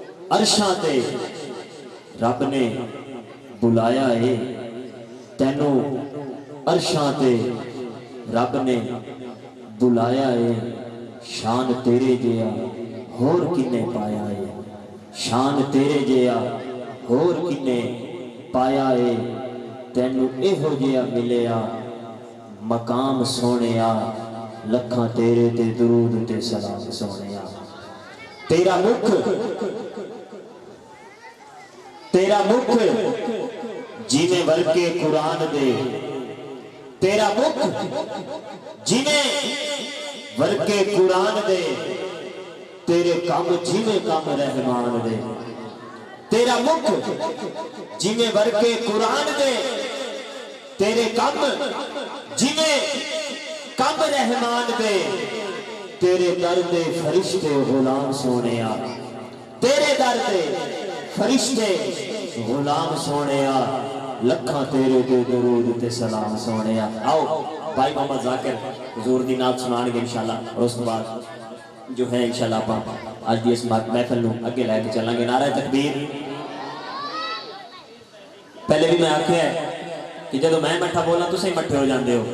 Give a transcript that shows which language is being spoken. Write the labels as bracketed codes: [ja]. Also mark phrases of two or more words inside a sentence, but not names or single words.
[pa] عرشاں تے رب نے بلایا ہے، تینوں عرشاں تے رب نے بلایا ہے، شان تیرے جیا ہور کنے پایا ہے، شان تیرے جیا ہور کنے پایا ہے، تینوں ایہو جیا ملیا مقام سونیا، لکھاں تیرے تے درود تے سلام سونیا۔ تیرا مکھ جیویں ورکے قرآن دے، تیرا مکھ جیویں ورکے قرآن دے، تیرے کام جیویں کام رحمان دے، تیرا مکھ جیویں ورکے قرآن دے، تیرے کام جیویں کام رحمان دے، تیرے در دے فرشتے غلام سونیا، تیرے در دے فرشتے غلام سونیا، لکھاں تیرے تے درود تے سلام سونیا۔ آؤ بھائی محمد ذاکر حضور دی نعت سنان گے انشاءاللہ، [ur] اور اس کے بعد جو ہے [pa] انشاءاللہ آپ آج دی اس محفل نو اگے لے کے چلیں گے۔ [ur] نعرہ تکبیر۔ [pa] پہلے بھی میں آکھیا ہے کہ جدو میں مٹھا بولا تو صحیح مٹھے ہو جاندے ہو۔